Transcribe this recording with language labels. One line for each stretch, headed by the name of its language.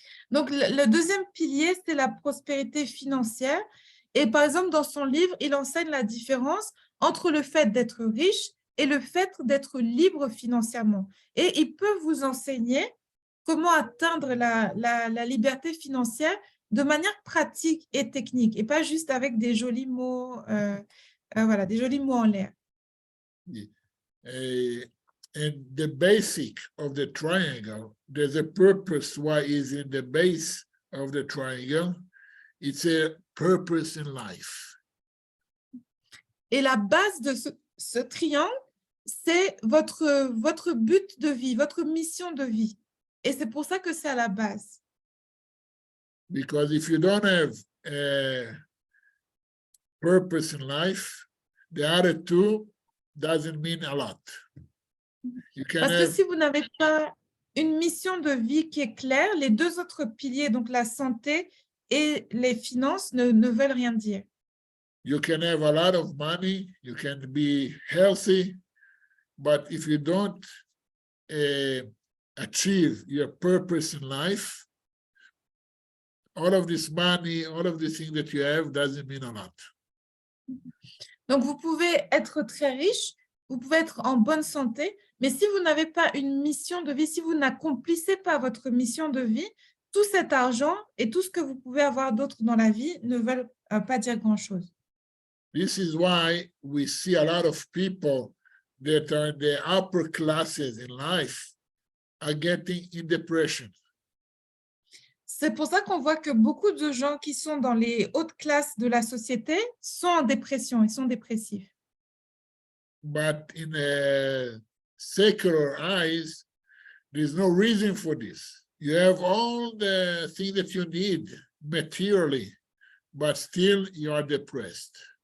French: Donc, le deuxième pilier, c'est la prospérité financière. Et par exemple, dans son livre, il enseigne la différence entre le fait d'être riche et le fait d'être libre financièrement. Et il peut vous enseigner comment atteindre la liberté financière de manière pratique et technique, et pas juste avec des jolis mots, voilà, des jolis mots en l'air.
English: And the basic of the triangle, there's a purpose why is in the base of the triangle. It's a purpose in life.
French: Et la base de ce triangle, c'est votre but de vie, votre mission de vie. Et c'est pour ça que c'est à la base.
English: Because if you don't have a purpose in life, the other 2 doesn't mean a lot. You can
French: Parce que
English: have,
French: si vous n'avez pas une mission de vie qui est claire, les 2 autres piliers, donc la santé et les finances, ne veulent rien dire.
English: you can have a lot of money, you can be healthy, but if you don't achieve your purpose in life, all of this money, all of the things that you have doesn't mean a lot.
French: Donc, vous pouvez être très riche, vous pouvez être en bonne santé, mais si vous n'avez pas une mission de vie, si vous n'accomplissez pas votre mission de vie, tout cet argent et tout ce que vous pouvez avoir d'autre dans la vie ne veulent pas dire grand-chose.
English: This is why we see a lot of people that are in the upper classes in life are getting in depression.
French: C'est pour ça qu'on voit que beaucoup de gens qui sont dans les hautes classes de la société sont en dépression, ils sont dépressifs.
English: But in secular eyes, there's no reason for this. You have all the things that you need materially, but still you are depressed.